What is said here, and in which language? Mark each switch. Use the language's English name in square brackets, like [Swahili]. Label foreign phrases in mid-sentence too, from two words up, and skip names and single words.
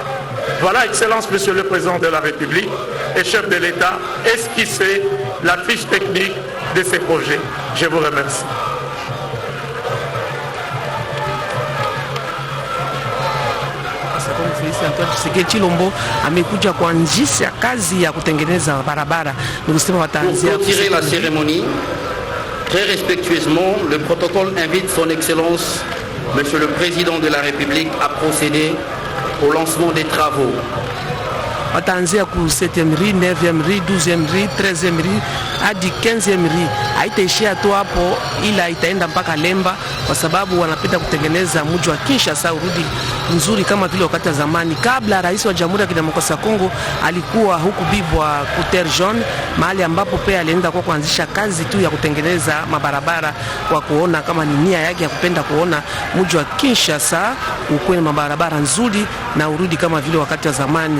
[French] Voilà, Excellence, Monsieur le Président de la République et chef de l'État, esquisser la fiche technique de ces projets. Je vous remercie. [Swahili] Chilombo amekuja kuanzisha kazi ya kutengeneza barabara. [French] Pour clôturer la cérémonie, très respectueusement, le protocole invite son Excellence, Monsieur le Président de la République, à procéder au lancement des travaux. [Swahili] Wataanzia ku [French] 7e rue, 9e rue, 12e rue, 13e rue [Swahili] hadi [French] 15e rue. [Swahili] Haitaishia tu hapo, ila itaenda mpaka Lemba kwa sababu wanapenda kutengeneza mji wa Kinshasa urudi nzuri kama vile wakati wa zamani. Kabla rais wa Jamhuri ya Kidemokrasia ya Kongo alikuwa huku Bibwa Kuter John, mahali ambapo pia alienda kwa kuanzisha kazi tu ya kutengeneza mabarabara, kwa kuona kama ni nia yake ya kupenda kuona mji wa Kinshasa ukuwe na mabarabara nzuri na urudi kama vile wakati wa zamani.